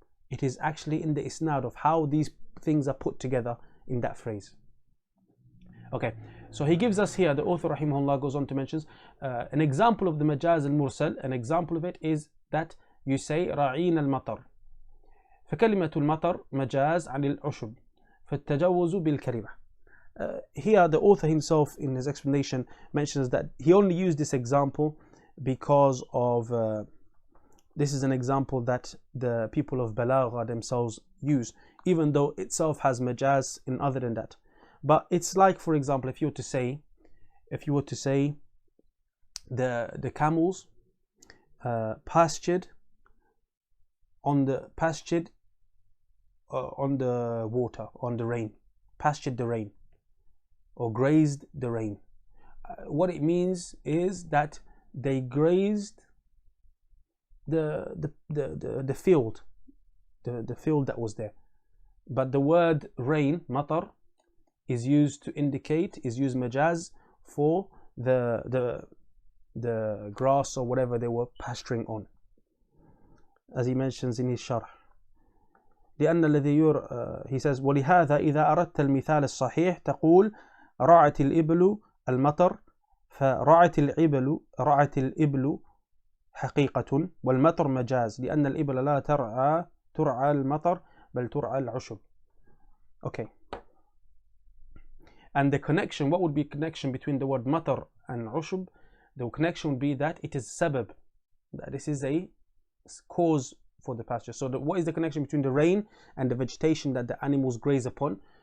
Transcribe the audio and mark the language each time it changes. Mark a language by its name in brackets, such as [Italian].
[English] It is actually in the isnad of how these things are put together in that phrase. Okay, so he gives us here, the author rahimahullaah goes on to mention an example of the majaz al-mursal. An example of it is that you say [Arabic] رَعِينَ الْمَطَرِ. فكلمة المطر مجاز عن العشب فالتجوز بالكلمة. [English] Here the author himself in his explanation mentions that he only used this example because of this is an example that the people of Balagha themselves use, even though itself has majaz in other than that. But it's like, for example, if you were to say the camels pastured on the pastured, on the water, on the rain, pastured the rain, or grazed the rain. What it means is that they grazed the field, the field that was there. But the word rain, matar, is used to indicate, is used majaz for the grass or whatever they were pasturing on, as he mentions in his sharh. [Arabic] لأن الذي [English] he says [Arabic] ولهذا إذا أردت المثال الصحيح تقول رعت الإبل المطر، فرعت الإبل حقيقة والمطر مجاز لأن الإبل لا ترعى المطر بل ترعى العشب. [English] Okay. And the connection, what would be connection between the word matar and ushub? The connection would be that it is sabab, that this is a cause for the pasture. So what is the connection between the rain and the vegetation that the animals graze upon?